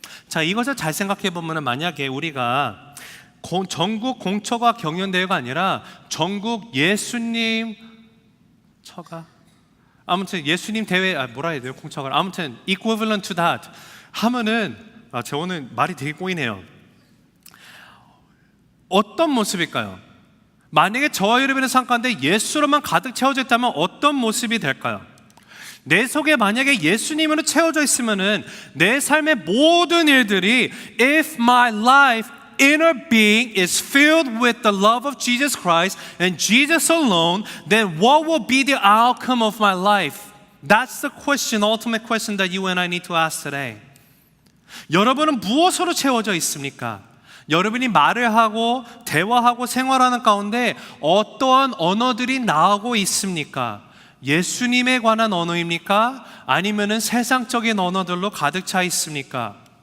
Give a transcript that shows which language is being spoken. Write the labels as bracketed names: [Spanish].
[Korean] 자, 이것을 잘 생각해 보면, 만약에 우리가 전국 공처가 경연대회가 아니라 전국 예수님 처가, 아무튼 예수님 대회, 뭐라 해야 돼요? 공처가 아무튼 equivalent to that 하면은, 저 오늘 말이 되게 꼬이네요. 어떤 모습일까요? 만약에 저와 여러분의 삶 가운데 예수로만 가득 채워져 있다면 어떤 모습이 될까요? [English] 내 속에 만약에 예수님으로 채워져 있으면은 내 삶의 모든 일들이, if my life inner being is filled with the love of Jesus Christ and Jesus alone, then what will be the outcome of my life? That's the question, ultimate question that you and I need to ask today. [Korean] 여러분은 무엇으로 채워져 있습니까? 여러분이 말을 하고 대화하고 생활하는 가운데 어떠한 언어들이 나오고 있습니까? 예수님에 관한 언어입니까? 아니면은 세상적인 언어들로 가득 차 있습니까?